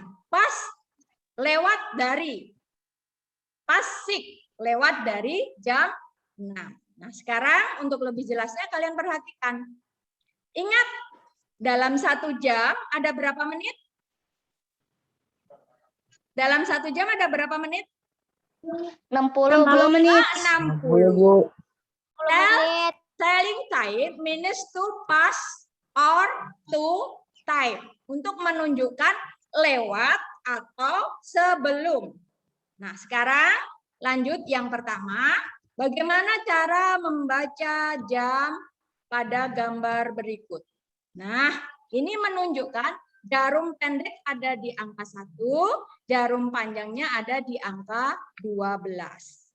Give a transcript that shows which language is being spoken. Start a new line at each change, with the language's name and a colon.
Indonesian: Pas lewat dari. Pas sik lewat dari jam 6. Nah, sekarang untuk lebih jelasnya kalian perhatikan. Ingat, dalam 1 jam ada berapa menit? Dalam 1 jam ada berapa menit? 60 menit. 60.
English: Telling time means to pass or to time.
Indonesian: Untuk menunjukkan lewat atau sebelum. Nah, sekarang lanjut yang pertama. Bagaimana cara membaca jam pada gambar berikut? Nah, ini menunjukkan jarum pendek ada di angka 1, jarum panjangnya ada di angka 12.